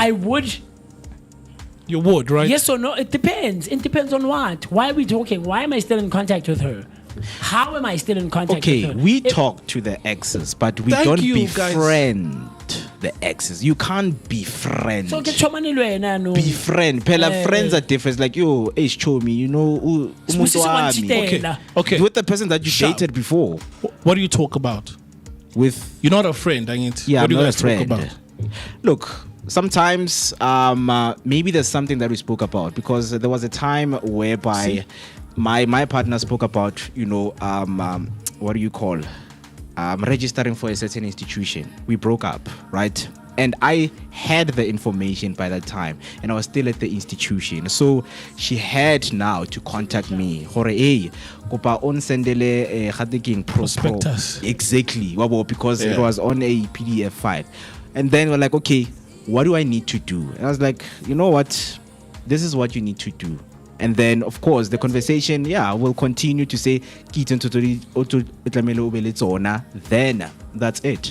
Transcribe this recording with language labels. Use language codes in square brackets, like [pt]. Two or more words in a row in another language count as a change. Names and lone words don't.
[en] I would. You would, right? Yes or no? It depends. It depends on what. Why are we talking? Why am I still in contact with her? How am I still in contact Okay, with her? we If- talk to the exes, but we Thank don't you, guys. befriend the exes. You can't befriend. [st] So ke chomane le wena no. [en] Befriend. Pela Eh. friends are different. It's like, yo, hey, show me, you know, [st] Sibusisi wa [en] Okay. [st] ntshitela. [en] Okay. with the person that you Sharp. dated before. What do you talk about? With You're not a friend, ain't it? yeah, What do I'm you not guys a friend. talk about? Look, sometimes maybe there's something that we spoke about because there was a time whereby my partner spoke about, what do you call registering for a certain institution. We broke up, right? And I had the information by that time, and I was still at the institution. So she had now to contact me. [st] Hore, hey, kopa on sendele [en] prospectus. Exactly, because it was on a PDF file. And then we're like, okay, what do I need to do? And I was like, you know what? This is what you need to do. And then, of course, the conversation, will continue to say, then that's it.